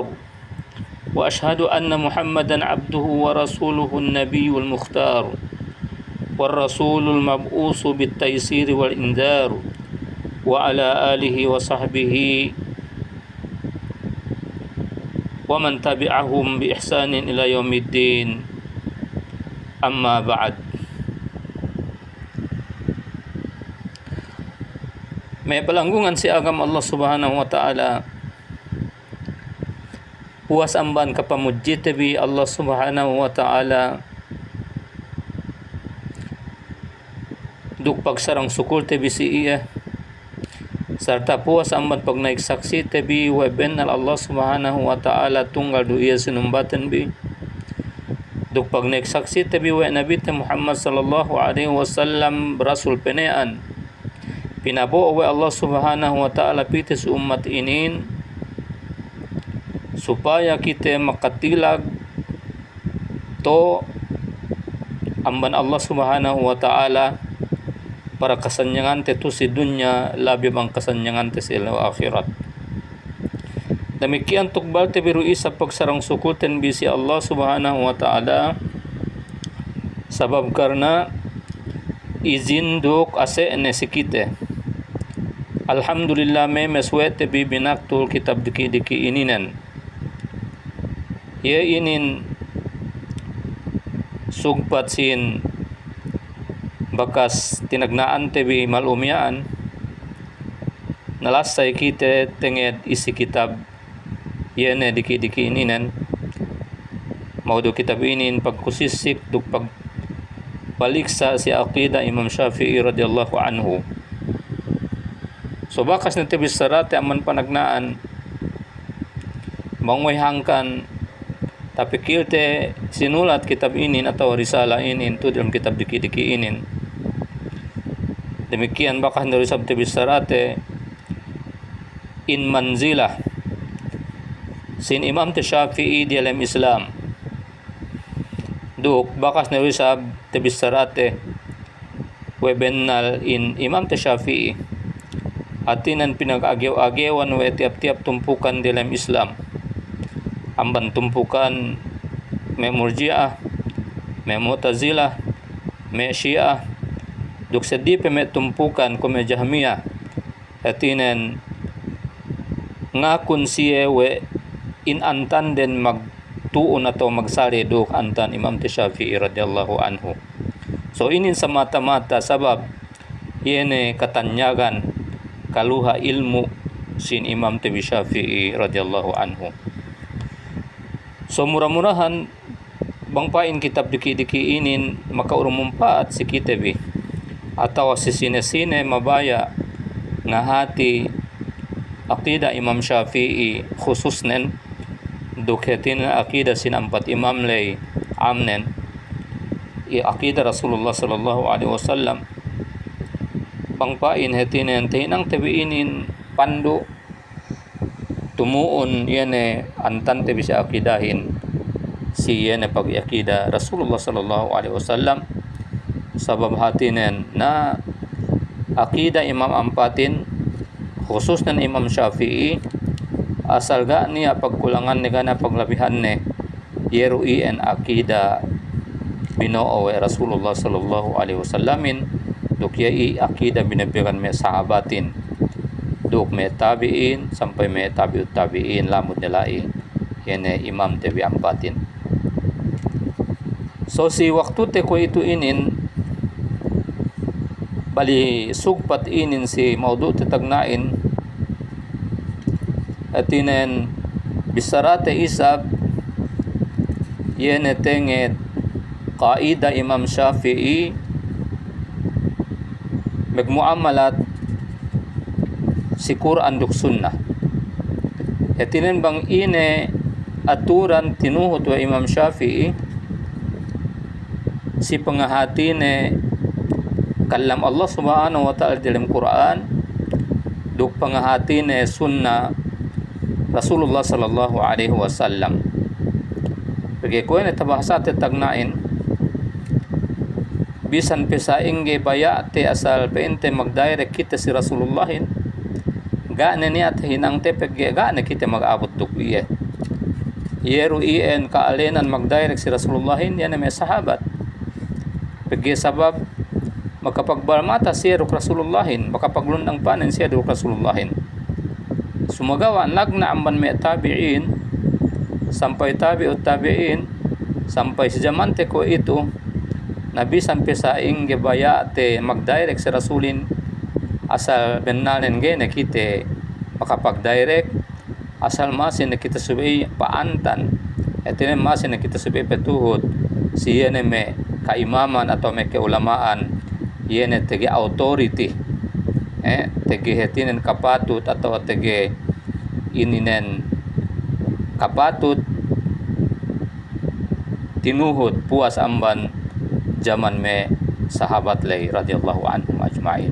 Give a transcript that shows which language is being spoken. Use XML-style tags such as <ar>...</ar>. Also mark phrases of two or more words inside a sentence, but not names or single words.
<ar>وأشهد أن محمدا عبده ورسوله النبي المختار، والرسول المبعوث بالتيسير والإنذار، وعلى آله وصحبه ومن تبعهم بإحسان إلى يوم الدين. أما بعد.</ar> <yka>May palanggungan si agam</yka> <ar>الله سبحانه وتعالى.</ar> <yka>Puas amban kapamudjit bi</yka> <ar>الله سبحانه وتعالى.</ar> <yka>Duk pagsarang sukul tebi si iya. Serta puas amban pag naiksaksi tebi weben</yka> <ar>الله سبحانه وتعالى</ar> <yka>tunggal du iya sinumbatan bi. Duk pag naiksaksi tebi wa Nabi Muhammad</yka> <ar>صلى الله عليه وسلم</ar> <yka>berasul penean. Pinabuo wa</yka> <ar>الله سبحانه وتعالى</ar> <yka>piti sa umat inin supaya kita makatilag to amban</yka> <ar>الله سبحانه وتعالى</ar> <yka>para kasanyangan te to si dunya labi bang kasanyangan te sa akhirat. Demikian tukbal te biru isa pagsarang sukutin bisi</yka> <ar>الله سبحانه وتعالى</ar> <yka>sabab karena izin duk ase ne sikite. Alhamdulillah me meswete bi binaktul kitab diki ininan. Ye inin sugpat sin bakas tinagnaan te bi malumyaan nalasay kite tenged isi kitab yene diki ininan. Maudo kitab inin pagkusisik duk pagpaliksa si aqida Imam Shafi'i</yka> <ar>رضي الله عنه.</ar> <yka>So bakas na tibis sarate aman panagnaan mangoy hangkan tapi kilte sinulat kitab inin atau risala inin tu dalam kitab diki inin. Demikian bakas na risab tibis sarate in manzilah sin Imam Shafi'i</yka> <ms>di dalam</ms> <yka>Islam. Duk bakas na risab tibis sarate webennal in Imam Shafi'i atinan pinag-agyaw-agyawan wa tiap-tiap tumpukan dalam Islam. Amban tumpukan may Murji'ah, may Mu'tazilah, may Syiah. Duk sedi pe may tumpukan ko may Jahmiyah. Atinan ngakun siye we in antan den magtuon ato magsari duk antan Imam Shafi'i</yka> <ar>رضي الله عنه.</ar> <yka>So inin sa mata-mata sabab yene katanyagan kaluha ilmu sin Imam Shafi'i</yka> <ar>رضي الله عنه.</ar> <yka>So murah-murahan bangpain kitab diki inin makaurumumpat si kitabi atau si sine-sine mabaya nga hati aqida Imam Shafi'i khususnen duketin aqida sin ampat imam lay amnen i aqida Rasulullah</yka> <ar>صلى الله عليه وسلم</ar> <yka>pangpain hetinen tinang tabiinin pandu tumuon yene antan te bisa akidahin si yene pag akida Rasulullah</yka> <ar>صلى الله عليه وسلم</ar> <yka>sabab hatinen na akida Imam Ampatin khusus na Imam Shafi'i asal ga niya pagkulangan ni gana paglabihan ne yerui en akida binoo Rasulullah</yka> <ar>صلى الله عليه</ar> <yka>wasallamin duk yai akida binabigan me sahabatin duk me tabiin sampai me tabiut tabiin lamud nilai yene Imam tebi Ampatin. So si waktu te ko itu inin bali sugpat inin si maudu te tagnain atinen bisarate isab yene tenged qaida Imam Syafi'i magmuamalat si Quran duk sunnah. Hetinen bang ine aturan tinuhot wa Imam Syafi'i si pangahatine kalam</yka> <ar>الله سبحانه وتعالى</ar> <yka>dalam Quran duk pangahatine sunnah Rasulullah</yka> <ar>صلى الله عليه وسلم.</ar> <yka>Pagi ko na tabahasa te tagnain bisan pesaingge bayate asal peente magdirect kita si Rasulullahin gaane niya at hinang te pagi gaane kita mag-abot duk iye yeru ien kaalenan magdirect si Rasulullahin yan may sahabat pagi sabab makapagbalmata siya ruk Rasulullahin makapaglundang panin siya ruk Rasulullahin sumagawa nagna amban may tabi'in sampai tabi'ut tabi'in sampai si zamante ko ito nabi sampai sa ingge bayate magdirect si Rasulin asal benanen gene kite makapagdirect asal masin na kita subay paantan etine masin na kita subay petuhod si yene me kaimaman atau me keulamaan yene tege authority tege hetinen kapatut atau tege ininen kapatut tinuhod puas amban zaman me sahabat lay</yka> <ar>رضي الله عنهم أجمعين.</ar>